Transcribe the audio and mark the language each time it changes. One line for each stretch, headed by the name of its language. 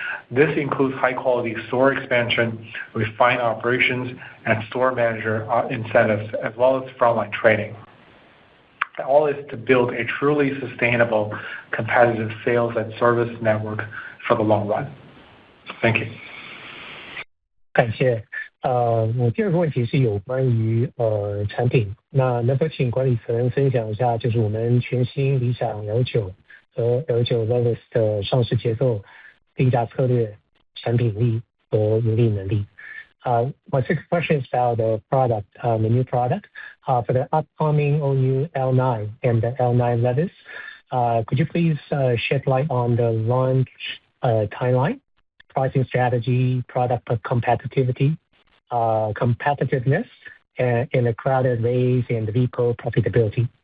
English: This includes high-quality store expansion, refined operations, and store manager incentives, as well as frontline training. All is to build a truly sustainable, competitive sales and service network for the long run. Thank you.
Chinese: 感谢。我第二个问题是有关于产品，那能否请管理层分享一下，就是我们全新理想 L9 和 L9 Lotus 的上市节奏、定价策略、产品力和盈利能力。
English: My second question is about the product, the new product. For the upcoming all-new L9 and the L9 Lotus, could you please shed light on the launch timeline, pricing strategy, product competitiveness, and the crowded race and the vehicle profitability?